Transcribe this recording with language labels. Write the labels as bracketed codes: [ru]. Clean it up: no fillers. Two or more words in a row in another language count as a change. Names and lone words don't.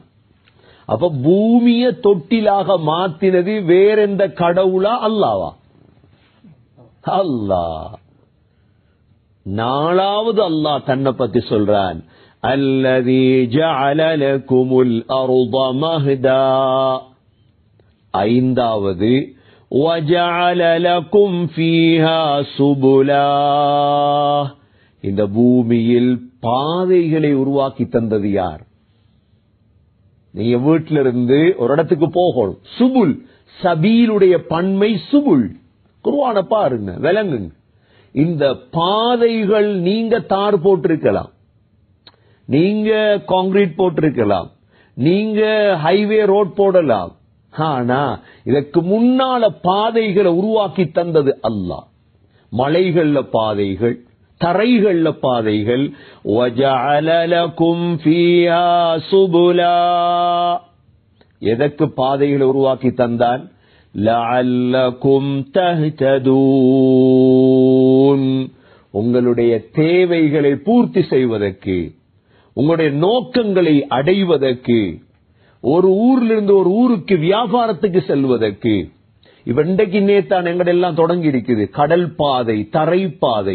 [ta] அப்ப பூமியை தொட்டிலாக மாத்தினது வேற எந்த கடவுளா? அல்லாஹ்வா? அல்லாஹ். 4வது அல்லாஹ் தன்னை பத்தி சொல்றான், [ar] الذي جعل لكم الأرض مهدا. [ta] 5வது [ar] وَجَعَلَ لَكُمْ فِيهَا سُبُلًا [ta] இந்த பூமியில் பாதைகளை உருவாக்கி தந்தது யார்? நீங்க வீட்டில இருந்து ஒரு இடத்துக்கு போகணும், சுபுல், சபீலுடைய பன்மை சுபுல். குர்ஆன பாருங்க, விளங்குங்க. இந்த பாதைகள் நீங்க தார் போட்டிருக்கலாம், நீங்க கான்கிரீட் போட்டிருக்கலாம், நீங்க [en] highway road [ta] போடலாம். ஆனா இதற்கு முன்னால பாதைகளை உருவாக்கி தந்தது அல்லாஹ். மலைகள்ல பாதைகள், தரைகள்ல பாதைகள். [ar] وَجَعَلَ لَكُمْ فِيهَا سُبُلًا [ta] எதற்கு பாதைகளை உருவாக்கி தந்தான்? [ar] لَعَلَّكُمْ تَهْتَدُونَ [ta] உங்களுடைய தேவைகளை பூர்த்தி செய்வதற்கு, உங்களுடைய நோக்கங்களை அடைவதற்கு, ஒரு ஊர்ல இருந்து ஒரு ஊருக்கு வியாபாரத்துக்கு செல்வதற்கு. இன்றைக்கு நேத்தான் எங்கட எல்லாம் தொடங்கி இருக்குது கடல் பாதை, தரை பாதை.